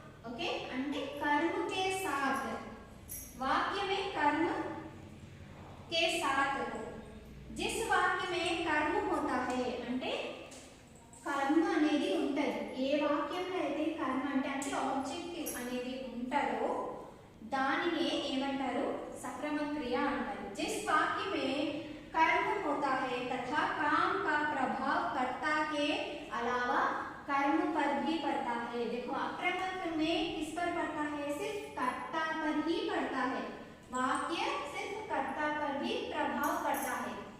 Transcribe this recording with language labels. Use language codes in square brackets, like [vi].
[hi] Okay అంటే कर्म के साथ वाक्य में कर्म के साथ हो. जिस वाक्य में कर्म होता है అంటే कर्म [te] అనేది ఉంటది. ఏ వాక్యంలో అయితే कर्म అంటే ఆబ్జెక్టివ్ అనేది ఉంటదో దానినే ఏమంటారు? సక్రమణ క్రియ అంటారు. [hi] जिस वाक्य में कर्म होता है तथा काम का प्रभाव कर्ता के अलावा कर्म पर भी पड़ता है. देखो आक्रामक में किस पर पड़ता है? सिर्फ कर्ता पर ही पड़ता है. वाक्य सिर्फ कर्ता पर भी प्रभाव पड़ता है.